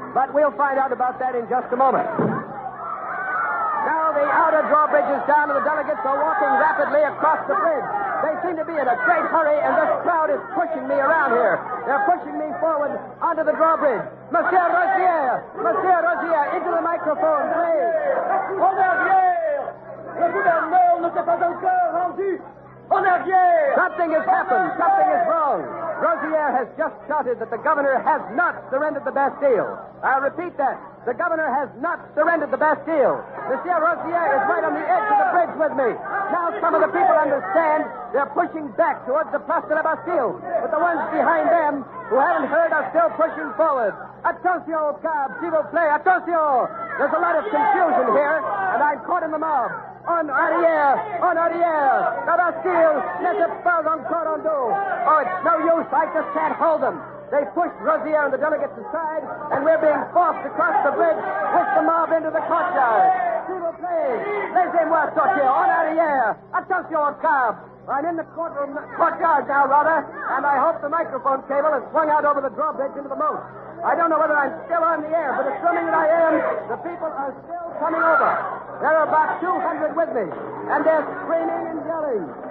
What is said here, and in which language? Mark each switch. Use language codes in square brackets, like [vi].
[en] But we'll find out about that in just a moment. Now the outer drawbridge is down, and the delegates are walking rapidly across the bridge. They seem to be in a great hurry, and this crowd is pushing me around here. They're pushing me forward onto the drawbridge. Monsieur Rosier! Monsieur Rosier, into the microphone, please. [fr] En arrière! Le gouverneur ne s'est pas encore rendu! En arrière! [en] Something has happened. Something is wrong. Rosier has just shouted that the governor has not surrendered the Bastille. I'll repeat that. The governor has not surrendered the Bastille. Monsieur Rosier is right on the edge of the bridge with me. Now some of the people understand. They're pushing back towards the Place de la Bastille. But the ones behind them who haven't heard are still pushing forward. [fr] Attention, cab, s'il vous plaît, attention. [en] There's a lot of confusion here, and I'm caught in the mob. [fr] En arrière, en arrière. La Bastille n'était pas encore en dos. [en] Oh, it's no use. I just can't hold them. They pushed Rosier and the delegates aside, and we're being forced across the bridge with the mob into the courtyard. [fr] S'il vous plaît, laissez-moi sortir. En arrière. Attention, cab. [en] I'm in the courtyard now, rather, and I hope the microphone cable has swung out over the drawbridge into the moat. I don't know whether I'm still on the air, but assuming that I am, the people are still coming over. There are about 200 with me, and they're screaming and yelling.